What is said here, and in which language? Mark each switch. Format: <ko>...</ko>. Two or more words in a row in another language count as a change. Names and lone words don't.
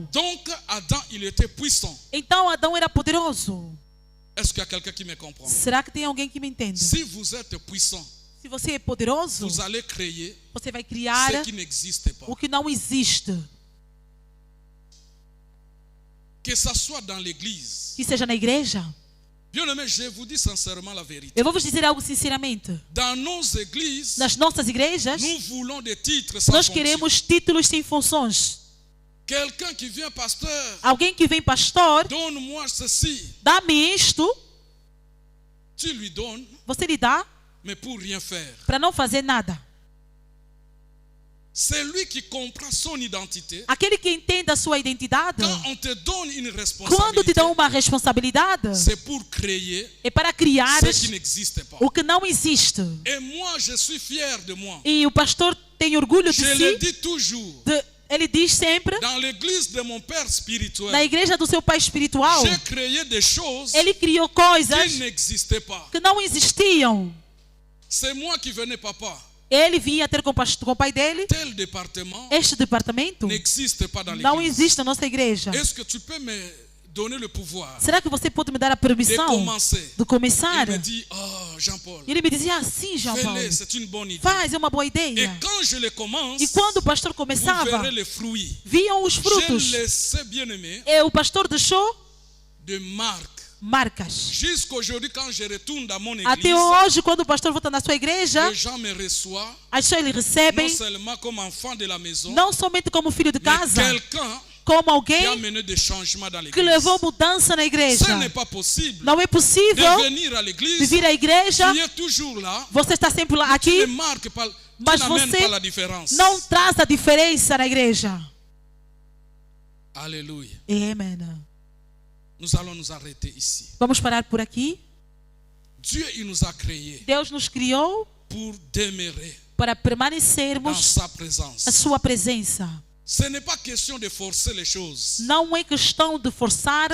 <fr>Donc Adam, il était puissant.</fr> <pt>Então Adão era poderoso.</pt> <fr>Est-ce qu'il y a quelqu'un qui me comprend?</fr> <pt>Será que tem alguém que me entende?</pt> <fr>Si vous êtes puissant,</fr> <pt>Se você é poderoso,</pt> <fr>vous allez créer</fr> <pt>você vai criar</pt> <fr>ce qui n'existe pas.</fr> <pt>o que não existe.</pt> <fr>Que ça soit dans l'église.</fr> <pt>Que seja na igreja.</pt> <fr>Bien-aimé, je vous dis sincèrement la vérité.</fr> <pt>Eu vou vos dizer algo sinceramente.</pt> <fr>Dans nos églises,</fr> <pt>Nas nossas igrejas,</pt> <fr>nous voulons des titres sans</fr> <pt>nós</pt> <fr>fonction.</fr> <pt>queremos títulos sem funções.</pt> <fr>Quelqu'un qui vient pasteur,</fr> <pt>Alguém que vem pastor,</pt> <fr>donne-moi ceci.</fr> <pt>dá-me isto,</pt> <fr>Tu lui donnes,</fr> <pt>você lhe dá</pt> <fr>mais pour rien faire.</fr> <pt>para não fazer nada.</pt> <fr>C'est lui qui comprend son identité.</fr> <pt>Aquele que entende a sua identidade,</pt> <fr>Quand on te donne une</fr> <pt>quando te</pt> <fr>responsabilité,</fr> <pt>dão uma responsabilidade,</pt> <fr>c'est pour créer</fr> <pt>é para criar</pt> <fr>ce qui n'existe pas.</fr> <pt>o que não existe.</pt> <fr>Et moi, je suis fier de moi.</fr> <pt>E o pastor tem orgulho de</pt> <fr>Je le si. dis toujours.</fr> <pt>Ele diz sempre,</pt> <fr>Dans l'église de mon père</fr> <pt>na</pt> <fr>spirituel,</fr> <pt>igreja do seu pai espiritual,</pt> <fr>j'ai créé des choses</fr> <pt>ele criou coisas</pt> <fr>qui n'existaient pas.</fr> <pt>que não existiam.</pt> <fr>C'est moi qui venais, papa.</fr> <pt>Ele vinha ter com o pai dele.</pt> <fr>Tel département</fr> <pt>Este departamento</pt> <fr>n'existe pas dans</fr> <pt>não</pt> <fr>l'église.</fr> <pt>existe na nossa igreja.</pt> <fr>Est-ce que tu peux me donner le pouvoir</fr> <pt>Será que você pode me dar a</pt> <fr>de</fr> <pt>permissão</pt> <fr>commencer?</fr> <pt>de começar?</pt> <fr>Il me dit, oh, Jean-Paul,</fr> <pt>E ele me dizia assim, João Paulo,</pt> <fr>fais-le, c'est une bonne idée.</fr> <pt>faz, é uma boa</pt> <fr>Et</fr> <pt>ideia.</pt> <fr>quand je le commence,</fr> <pt>E quando o pastor</pt> <fr>vous</fr> <pt>começava,</pt> <fr>verrez les fruits.</fr> <pt>viam os frutos.</pt> <fr>J'ai laissé, bien-aimé,</fr> <pt>E o pastor deixou</pt> <fr>de marques.</fr> <pt>marcas.</pt> <fr>Jusqu'aujourd'hui, quand je retourne dans mon</fr> <pt>Até</pt> <fr>église,</fr> <pt>hoje, quando o pastor volta na sua igreja,</pt> <fr>les gens me reçoivent,</fr> <pt>as pessoas lhe</pt> <fr>non</fr> <pt>recebem,</pt> <fr>seulement comme enfant de la maison,</fr> <pt>não somente como filho de</pt> <fr>mais</fr> <pt>casa,</pt> <fr>quelqu'un</fr> <pt>como</pt> <fr>qui a</fr> <pt>alguém</pt> <fr>amené des changements dans</fr> <pt>que</pt> <fr>l'église.</fr> <pt>levou mudança na igreja.</pt> <fr>Ce n'est pas possible</fr> <pt>Não é</pt> <fr>de</fr> <pt>possível</pt> <fr>venir à</fr> <pt>de</pt> <fr>l'église,</fr> <pt>vir à igreja,</pt> <fr>tu es toujours là,</fr> <pt>você está sempre lá</pt> <fr>tu</fr> <pt>aqui,</pt> <fr>ne marques pas, tu</fr> <pt>mas</pt> <fr>n'amènes</fr> <pt>você</pt> <fr>pas la différence.</fr> <pt>não traz a diferença na igreja.</pt> <fr>Alléluia.</fr> <pt>Amém.</pt> <fr>Nous allons nous arrêter ici.</fr> <pt>Vamos parar por aqui.</pt> <fr>Dieu, il nous a créés</fr> <pt>Deus nos criou</pt> <fr>pour demeurer</fr> <pt>para</pt> <fr>dans</fr> <pt>permanecermos</pt> <fr>sa</fr> <pt>na</pt> <fr>présence.</fr> <pt>sua presença.</pt> <fr>Ce n'est pas question de forcer les choses.</fr> <pt>Não é questão de forçar,</pt>